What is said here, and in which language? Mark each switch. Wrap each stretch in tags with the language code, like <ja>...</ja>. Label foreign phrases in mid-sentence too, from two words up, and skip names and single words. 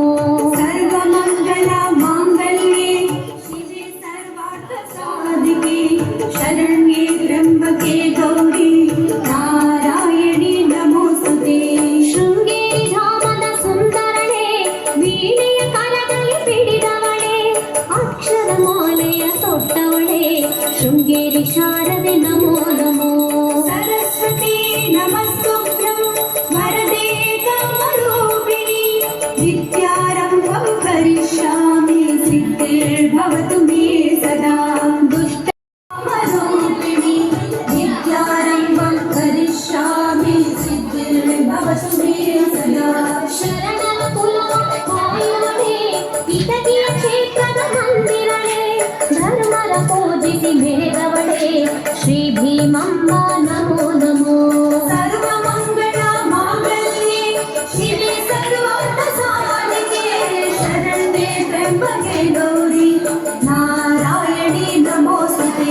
<sa>ಸರ್ವಮಂಗಲ ಮಾಂಗಲ್ಯೆ ಶಿವೆ ಸರ್ವಾರ್ಥ ಸಾಧಿಕೆ ಶರಣ್ಯೆ ತ್ರ್ಯಂಬಕೆ ಗೌರಿ ನಾರಾಯಣಿ ನಮೋಸ್ತುತೆ।</sa> <kn>ಶೃಂಗೇರಿ ಧಾಮದ ಸುಂದರಳೆ ವೀಣೆಯ ಕರದಲ್ಲಿ ಪಿಡಿದವಳೆ ಅಕ್ಷರ ಮಾಲೆಯ ತೊಟ್ಟವಳೆ ಶೃಂಗೇರಿ ಶಾರದೆ ನಮೋ ನಮೋ।</kn> <sa>ಸರಸ್ವತಿ ನಮಸ್ತುಭ್ಯಂ ವರದೆ ಕಾಮರೂಪಿಣಿ ವಿದ್ಯಾರಂಭಂ ಕರಿಷ್ಯಾಮಿ ಸಿದ್ಧಿರ್ಭವತು ಮೇ ಸದಾ। ದುಷ್ಟ ಕಾಮರೂಪಿಣಿ ವಿದ್ಯಾರಂಭಂ ಕರಿಷ್ಯಾಮಿ ಸಿದ್ಧಿರ್ಭವತು ಮೇ ಸದಾ।</sa> <kn>ಶರಣರ ಕುಲವ ಕಾಯುವಳೆ ಕಿಟಕಿಯ ಕ್ಷೇತ್ರದ ಮಂದಿರಳೆ ಧರ್ಮರ ಪೂಜಿಸಿ ಮೆರೆದವಳೆ ಶ್ರೀ ಭೀಮಮ್ಮ ನಮೋ ನಮೋ।</kn> <sa>ಸರ್ವಮಂಗಲ ಮಾಂಗಲ್ಯೆ ಶಿವೆ ಸರ್ವಾರ್ಥ ಸಾಧಿಕೆ ಶರಣ್ಯೆ ತ್ರ್ಯಂಬಕೆ ಗೌರಿ ನಾರಾಯಣಿ ನಮೋಸ್ತುತೆ।</sa>